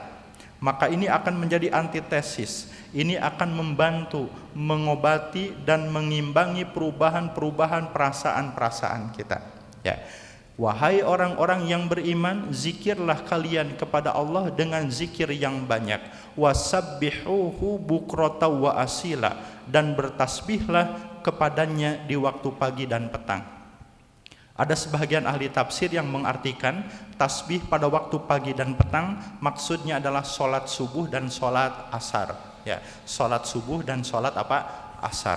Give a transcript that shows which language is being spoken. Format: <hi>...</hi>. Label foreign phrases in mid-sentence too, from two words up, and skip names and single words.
<id>Maka ini akan menjadi antitesis. Ini akan membantu mengobati dan mengimbangi perubahan-perubahan perasaan-perasaan kita. Ya. Wahai orang-orang yang beriman, zikirlah kalian kepada Allah dengan zikir yang banyak.</id> <ar>Wasabbihuhu bukrata wa asila,</ar> <id>dan bertasbihlah kepadanya di waktu pagi dan petang. Ada sebagian ahli tafsir yang mengartikan tasbih pada waktu pagi dan petang maksudnya adalah sholat subuh dan sholat asar. Ya, sholat subuh dan sholat asar.</id>